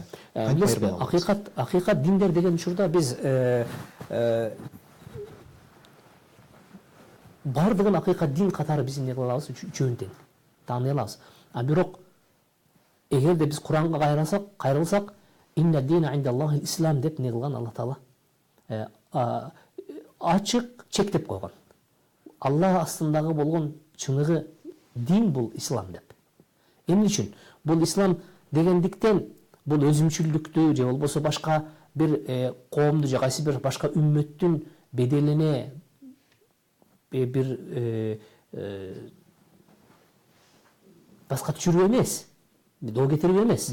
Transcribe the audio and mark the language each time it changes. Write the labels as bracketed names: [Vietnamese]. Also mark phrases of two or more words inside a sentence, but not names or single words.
[Kyrgyz] Акыйкат диндер деген учурда биз бардыгын акыйкат дин катары биз эмне кыла алабыз? Үчөөнү тең тааный алабыз. Бирок эгерде биз Куранга кайрылсак, [Arabic] إن الدين عند الله الإسلام [Kyrgyz] деп не кылган Алла Таала ачык чектеп койгон. Алла астындагы болгон чыныгы дин бул ислам деп. Эмне үчүн? Бул ислам дегендиктен бул өзүмчүлдүктү же болбосо башка бир коомду же кайсы бир башка үммөттүн беделине бир баска түшүрүү эмес, доо кетирүү эмес.